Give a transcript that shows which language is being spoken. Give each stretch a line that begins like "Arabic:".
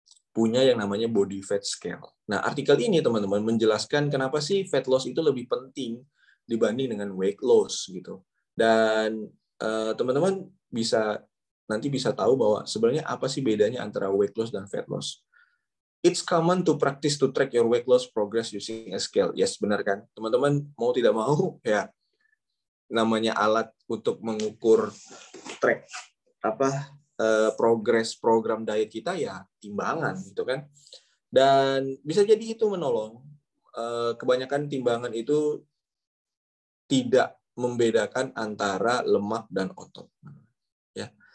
Indonesian: punya yang namanya body fat scale. Nah, artikel ini teman-teman menjelaskan kenapa sih fat loss itu lebih penting dibanding dengan weight loss gitu. Dan teman-teman nanti bisa tahu bahwa sebenarnya apa sih bedanya antara weight loss dan fat loss.
English: It's common to practice to track your weight loss progress using a scale.
Indonesian: Yes, benar kan? Teman-teman mau tidak mau ya namanya alat untuk mengukur track progres program diet kita ya timbangan gitu kan. Dan bisa jadi itu menolong. Kebanyakan timbangan itu tidak membedakan antara lemak dan otot. Ya.